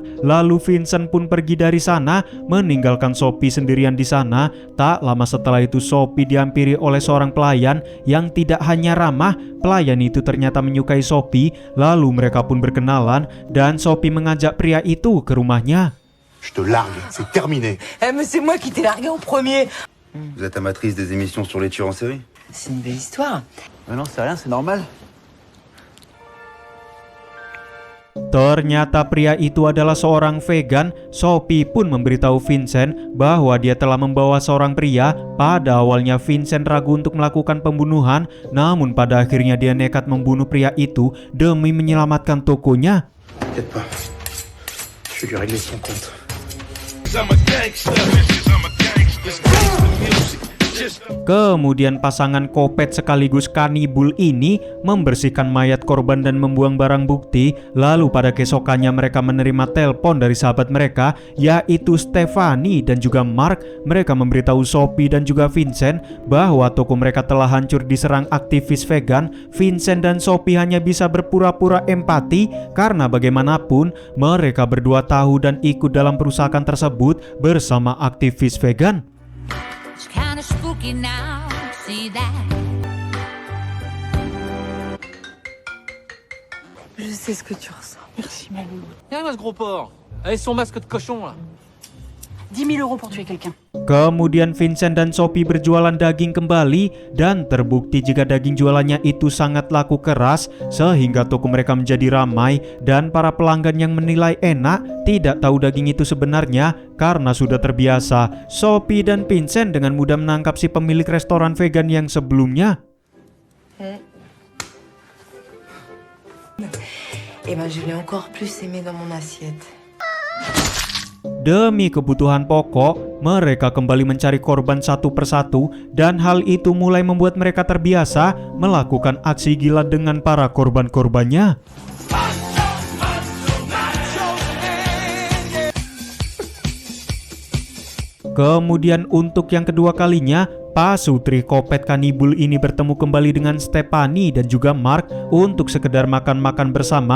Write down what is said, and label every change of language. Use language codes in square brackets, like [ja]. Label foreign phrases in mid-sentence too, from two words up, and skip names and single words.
[id] Lalu Vincent pun pergi dari sana, meninggalkan Sophie sendirian di sana. Tak lama setelah itu Sophie dihampiri oleh seorang pelayan yang tidak hanya ramah. Pelayan itu ternyata menyukai Sophie. Lalu mereka pun berkenalan dan Sophie mengajak pria itu ke rumahnya. [fr] Je te largue, c'est terminé. Eh, mais c'est moi qui t'ai largué en premier. Vous êtes amatrice des émissions sur les tueurs en série? C'est une belle histoire. Non, c'est rien, c'est normal. [id] Ternyata pria itu adalah seorang vegan. Sophie pun memberitahu Vincent bahwa dia telah membawa seorang pria. Pada awalnya Vincent ragu untuk melakukan pembunuhan, namun pada akhirnya dia nekat membunuh pria itu demi menyelamatkan tokonya. [fr] T'inquiète pas. Je vais lui régler son compte. [en] Cause I'm a gangster. This gangster music. Just [id] Kemudian pasangan kopet sekaligus kanibul ini membersihkan mayat korban dan membuang barang bukti. Lalu pada keesokannya mereka menerima telepon dari sahabat mereka, yaitu Stephanie dan juga Mark. Mereka memberitahu Sophie dan juga Vincent bahwa toko mereka telah hancur diserang aktivis vegan. Vincent dan Sophie hanya bisa berpura-pura empati karena bagaimanapun mereka berdua tahu dan ikut dalam perusahaan tersebut bersama aktivis vegan. [en] It's kinda spooky now, see that? [fr] Je sais ce que tu ressens. Merci, Malou. Viens là, ce gros porc. Avec son masque de cochon, là. 10 000 euros pour tuer quelqu'un. [id] Kemudian Vincent dan Sophie berjualan daging kembali dan terbukti jika daging jualannya itu sangat laku keras sehingga toko mereka menjadi ramai dan para pelanggan yang menilai enak tidak tahu daging itu sebenarnya karena sudah terbiasa. Sophie dan Vincent dengan mudah menangkap si pemilik restoran vegan yang sebelumnya. [fr] Eh ben, je l'ai encore plus aimé dans mon assiette. [id] Demi kebutuhan pokok, mereka kembali mencari korban satu persatu dan hal itu mulai membuat mereka terbiasa melakukan aksi gila dengan para korban-korbannya. Kemudian untuk yang kedua kalinya, pasutri kopet kanibul ini bertemu kembali dengan Stephanie dan juga Mark untuk sekedar makan-makan bersama.